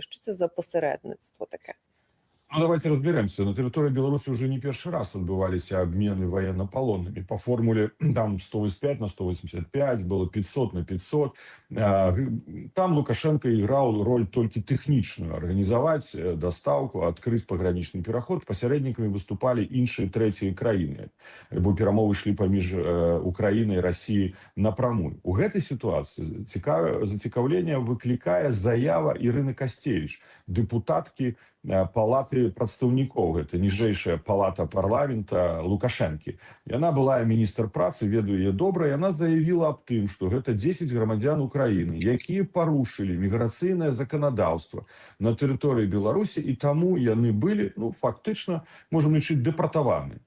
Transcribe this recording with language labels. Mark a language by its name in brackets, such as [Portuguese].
[Ukrainian] Що це за посередництво таке? [Russian] Ну, давайте разберемся. На территории Беларуси уже не первый раз отбывались обмены военнополонными. По формуле там 185 на 185, было 500 на 500. Там Лукашенко играл роль только техничную. Организовать доставку, открыть пограничный переход. Посередниками выступали іншие третьи краины. Бо перамовы шли поміж Украиной и Россией напрямую. [Belarusian] У гэтай ситуации зацікавлення выкликае заява Ирины Костевич, депутатки палаты прадстаўнікоў, гэта ніжэйшая палата парламента Лукашэнкі. Яна была міністр працы, ведаю яе добра, і яна заявіла аб тым, што гэта 10 грамадзян Украіны, якія парушылі міграцыйнае заканадаўства на тэрыторыі Беларусі, і таму яны былі, ну, фактычна, можам лічыць, дэпартаваны.